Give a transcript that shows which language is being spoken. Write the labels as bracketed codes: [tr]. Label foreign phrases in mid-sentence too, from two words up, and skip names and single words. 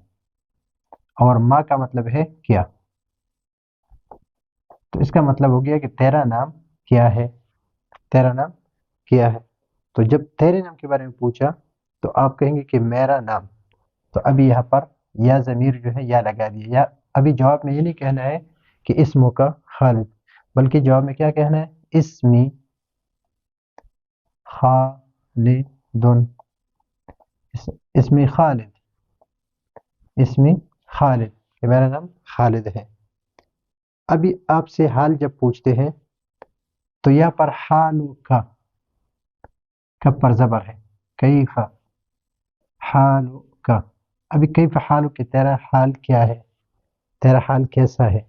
[ur] اور ما کا مطلب ہے کیا، تو اس کا مطلب ہو گیا کہ تیرا نام کیا ہے، تیرا نام کیا ہے۔ تو جب تیرے نام کے بارے میں پوچھا تو آپ کہیں گے کہ میرا نام، تو ابھی یہاں پر یا ضمیر جو ہے یا لگا دیا، یا ابھی جواب میں یہ نہیں کہنا ہے کہ [ar] اسموں کا خالد، [ur] بلکہ جواب میں کیا کہنا ہے؟ [ar] اسمی خالدن، اسمی خالد، اسمی خالد، [ur] کہ میرا نام خالد ہے۔ ابھی آپ سے حال جب پوچھتے ہیں تو یہاں پر حالو کا، کب پر زبر ہے، [ar] کیف حالو کا، [ur] ابھی [ar] کیف حالو [ur] کہ تیرا حال کیا ہے، تیرا حال کیسا ہے.